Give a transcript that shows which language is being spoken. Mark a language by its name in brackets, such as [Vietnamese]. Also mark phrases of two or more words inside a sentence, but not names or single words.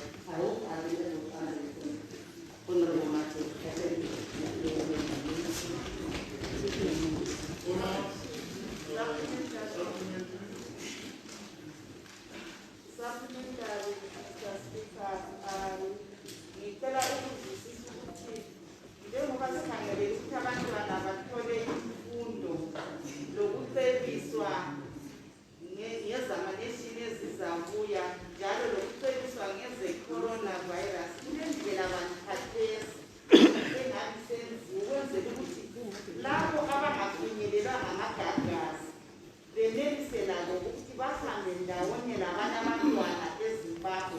[English] I hope I will be able to answer your question. Honorable Martin. Supplementary, Mr. Speaker, [North Ndebele] ngicela ukuzwisisa ukuthi njengoba sikhangele ukuthi abantwana bathole imfundo lokucebiswa ngezamaneshini ezizabuya njalo lokucebiswa ngeze-coronavirus kulendlela bantkhathesi engabi senziwe ukwenzela ukuthi labo abangafinyelelanga amagagasi benelise labo ukuthi bahambe ndawonye labanye abantwana eZimbabwe.